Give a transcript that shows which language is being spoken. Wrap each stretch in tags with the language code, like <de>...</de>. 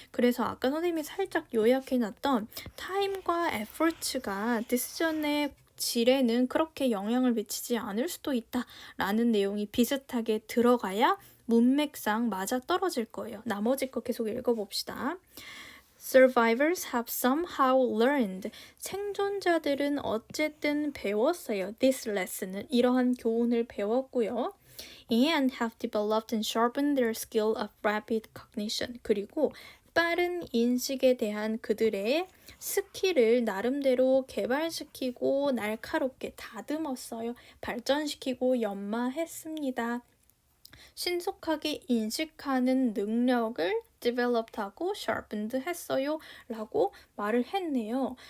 <ko>그래서 아까 선생님이 살짝 요약해놨던 time과 effort가 decision의 질에는 그렇게 영향을 미치지 않을 수도 있다라는 내용이 비슷하게 들어가야 문맥상 맞아떨어질 거예요. 나머지 거 계속 읽어봅시다.</ko> <en>Survivors have somehow learned.</en> <ko>생존자들은 어쨌든 배웠어요.</ko> <en>This lesson</en> <ko>은 이러한 교훈을 배웠고요.</ko> <en>And have developed and sharpened their skill of rapid cognition.</en> <ko>그리고 빠른 인식에 대한 그들의 스킬을 나름대로 개발시키고 날카롭게 다듬었어요. 발전시키고 연마했습니다. 신속하게 인식하는 능력을 developed하고 sharpened 했어요 라고 말을 했네요.</ko>